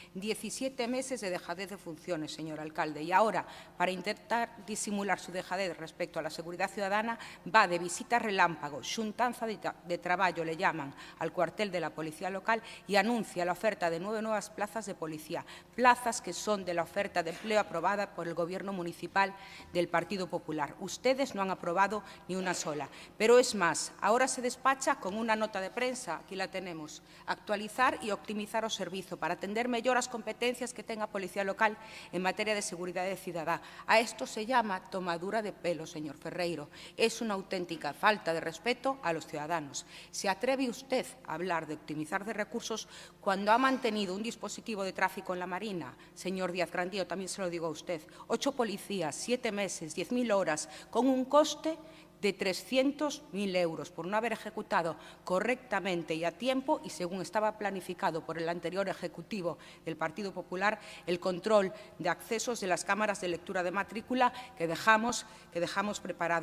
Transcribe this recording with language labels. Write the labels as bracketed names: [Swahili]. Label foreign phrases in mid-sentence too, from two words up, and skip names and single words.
[Spanish] 17 meses de dejadez de funciones, señor alcalde. Y ahora, para intentar disimular su dejadez respecto a la seguridad ciudadana, va de visita relámpago, [Galician] xuntanza de traballo, [Spanish] le llaman, al cuartel de la policía local y anuncia la oferta de 9 nuevas plazas de policía, plazas que son de la oferta de empleo aprobada por el Gobierno municipal del Partido Popular. Ustedes no han aprobado ni una sola. Pero es más, ahora se despacha con una nota de prensa, aquí la tenemos, actualizar y optimizar [Galician] o servizo para atender mellor as competencias que ten a Policía Local en materia de seguridade cidadá. [Spanish] A esto se llama tomadura de pelo, señor Ferreiro. Es una auténtica falta de respeto a los ciudadanos. ¿Se atreve usted a hablar de optimizar de recursos cuando ha mantenido un dispositivo de tráfico en la Marina? Señor Díaz Grandío, también se lo digo a usted. 8 policías, 7 meses, 10.000 horas, con un coste de 300.000 euros por no haber ejecutado correctamente y a tiempo y según estaba planificado por el anterior Ejecutivo del Partido Popular el control de accesos de las cámaras de lectura de matrícula que dejamos preparado.